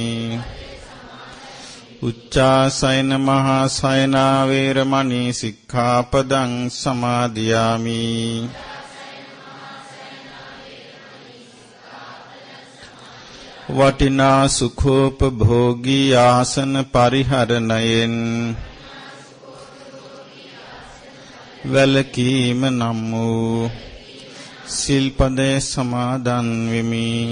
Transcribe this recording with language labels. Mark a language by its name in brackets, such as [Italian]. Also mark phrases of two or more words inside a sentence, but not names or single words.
[Pali] උච්චාසයන මහා සයනා වේරමණී සික්ඛාපදං සමාදියාමි. [Sinhala] වටිනා සුඛෝපභෝගී ආසන පරිහරණයෙන් වැළකීම නම් වූ සිල්පදේ සමාදන් වෙමි.